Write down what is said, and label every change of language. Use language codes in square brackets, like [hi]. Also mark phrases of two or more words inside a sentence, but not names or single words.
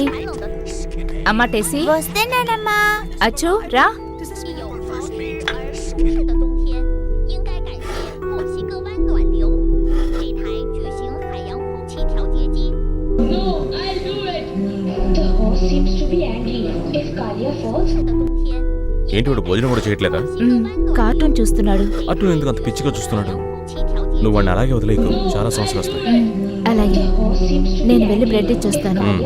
[te] అమ్మా టెస్సీ. వస్తేనేనమ్మా. అచ్చు రా. [zh] 舒适的冬天，应该感谢墨西哥湾暖流这台巨型海洋空气调节机。 [te] ఏంటి వాడు భోజనం కూడా చేయట్లేదా? కార్టూన్ చూస్తున్నాడు. అటు ఎందుకు అంత పిచ్చిగా చూస్తున్నాడు? నువ్వు వాడిని అలాగే వదిలేకు, చాలా సమస్యలు వస్తాయి. అలాగే, నేను వెళ్ళి బ్రెడ్ ఇచ్చొస్తాను.